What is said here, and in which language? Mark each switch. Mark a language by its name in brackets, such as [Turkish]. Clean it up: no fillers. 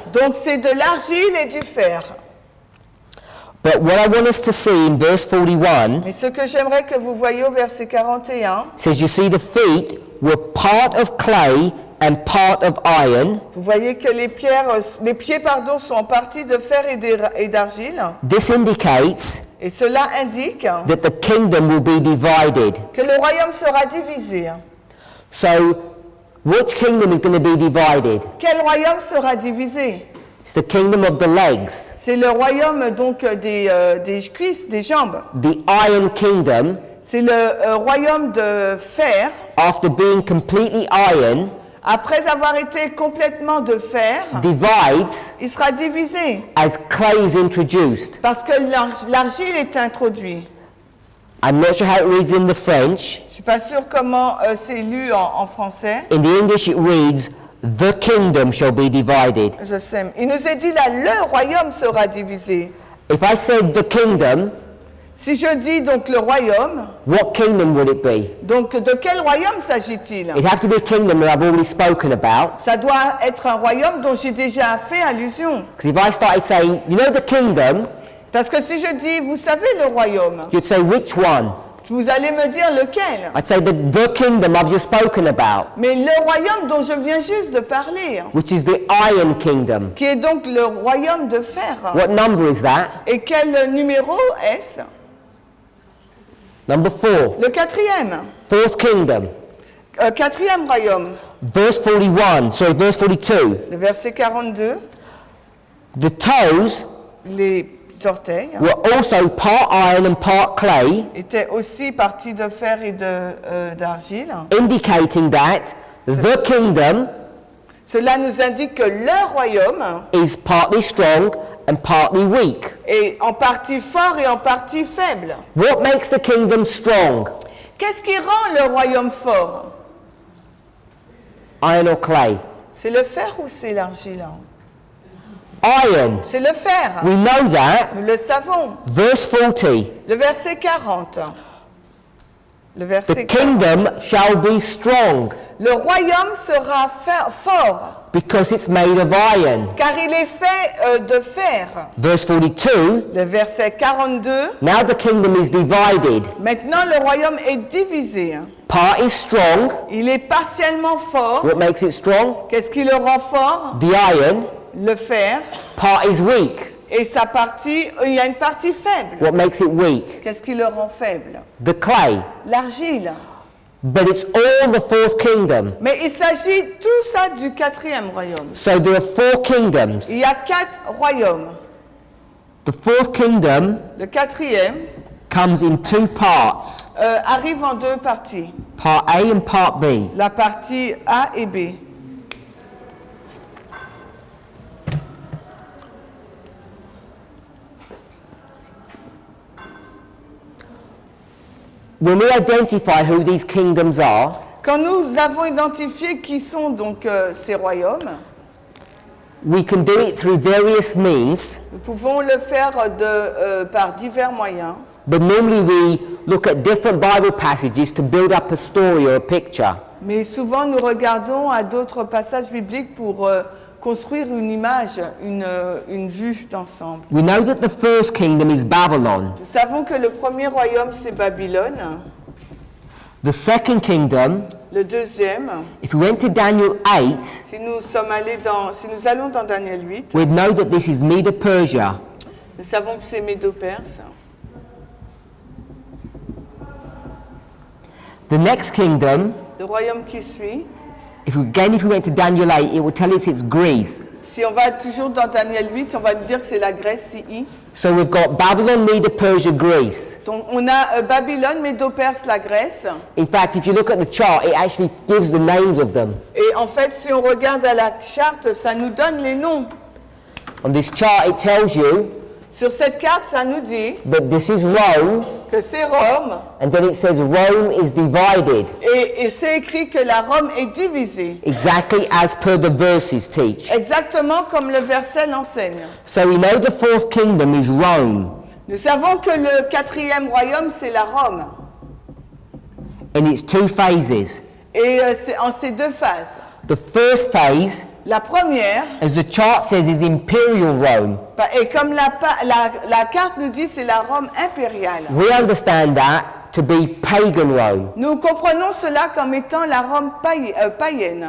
[French] Donc c'est de l'argile et du fer. [English] But what I want us to see in verse 41 [French] Mais ce que j'aimerais que vous voyiez au verset 41, [English] says, you see the feet were part of clay and part of iron. [French] vous voyez que les pieds sont en partie de fer et d'argile. [English] This indicates [French] Et cela indique [English] that the kingdom will be divided. [French] que le royaume sera divisé. [English] So, which kingdom is going to be divided? [French] Quel royaume sera divisé? [English] It's the kingdom of the legs. [French] C'est le royaume donc des cuisses, des jambes. [English] The iron kingdom, [French] C'est le royaume de fer. [English] after being completely iron, [French] Après avoir été complètement de fer, [English] divides [French] il sera divisé [English] as clay is introduced. [French] parce que l'argile est introduite. [English] I'm not sure how it reads in the French. [French] Je suis pas sûre comment c'est lu en français. [English] In the English it reads, the kingdom shall be divided. [French] Je sais. Il nous est dit là, le royaume sera divisé. [English] If I said the kingdom, [French] Si je dis donc le royaume, [English] what kingdom would it be? [French] donc de quel royaume s'agit-il? [English] It'd have to be a kingdom that I've already spoken about. [French] Ça doit être un royaume dont j'ai déjà fait allusion. [English] Because if I started saying, you know the kingdom, [French] Parce que si je dis, vous savez le royaume, [English] you'd say, which one? [French] vous allez me dire lequel. [English] I'd say the kingdom I've just spoken about, [French] Mais le royaume dont je viens juste de parler, [English] which is the iron kingdom. [French] qui est donc le royaume de fer. [English] What number is that? [French] Et quel numéro est-ce? [English] Number 4. [French] Le quatrième. [English] Fourth kingdom. [French] Quatrième royaume. [English] Verse 42. [French] Le verset 42. [English] The toes [French] Les orteils [English] were also part iron and part clay, [French] étaient aussi partis de fer et d'argile. [English] indicating that the kingdom [French] Cela nous indique que le royaume [English] is partly strong and partly weak. [French] est en partie fort et en partie faible. [English] What makes the kingdom strong? [French] Qu'est-ce qui rend le royaume fort? [English] Iron or clay? [French] C'est le fer ou c'est l'argile? [English] Iron. [French] C'est le fer. [English] We know that. [French] Nous le savons. [English] Verse 40. [French] Le verset 40. Le [English] The [French] verset 40. [English] kingdom shall be strong [French] Le royaume sera fort, [English] because it's made of iron. [French] car il est fait de fer. [English] Verse 42. [French] Le verset 42. [English] Now the kingdom is divided. [French] Maintenant, le royaume est divisé. [English] Part is strong. [French] Il est partiellement fort. [English] What makes it strong? [French] Qu'est-ce qui le rend fort? [English] The iron. [French] Le fer. [English] Part is weak. [French] Et sa partie, il y a une partie faible. [English] What makes it weak? [French] Qu'est-ce qui le rend faible? [English] The clay. [French] L'argile. [English] But it's all the fourth kingdom. [French] Mais il s'agit tout ça du quatrième royaume. [English] So there are 4 kingdoms. [French] Il y a 4 royaumes. [English] The fourth kingdom [French] Le quatrième [English] comes in 2 parts. [French] arrive en 2 parties. [English] Part A and part B. [French] La partie A et B. [English] When we identify who these kingdoms are, [French] Quand nous avons identifié qui sont donc ces royaumes, [English] we can do it through various means, [French] nous pouvons le faire par divers moyens. [English] but normally we look at different Bible passages to build up a story or a picture. [French] Mais souvent, nous regardons à d'autres passages bibliques pour construire une image, une vue d'ensemble. [English] We know that the first kingdom is Babylon. [French] Nous savons que le premier royaume, c'est Babylone. [English] The second kingdom, [French] Le deuxième, [English] if we went to Daniel 8, [French] si nous allons dans Daniel 8, [English] we'd know that this is Medo-Persia. [French] nous savons que c'est Médo-Perse. [English] The next kingdom, [French] Le royaume qui suit, [English] if we went to Daniel 8, it will tell us it's Greece. [French] si on va toujours dans Daniel 8, on va dire que c'est la Grèce CI. [English] So we've got Babylon, Medo-Persia, Greece. [French] Donc on a Babylone, Médo-Perse, la Grèce. [English] In fact, if you look at the chart, it actually gives the names of them. [French] Et en fait, si on regarde à la charte, ça nous donne les noms. [English] On this chart, it tells you [French] Sur cette carte, ça nous dit [English] that this is Rome, [French] que c'est Rome. [English] and then it says Rome is divided, [French] Et c'est écrit que la Rome est divisée. [English] exactly as per the verses teach. [French] Exactement comme le verset l'enseigne. [English] So we know the fourth kingdom is Rome, [French] Nous savons que le quatrième royaume, c'est la Rome. [English] in its 2 phases. [French] Et c'est en ces 2 phases. [English] The first phase, [French] La première, [English] as the chart says, is Imperial Rome. [French] et comme la carte nous dit, c'est la Rome impériale. [English] We understand that to be pagan Rome, [French] Nous comprenons cela comme étant la Rome païenne,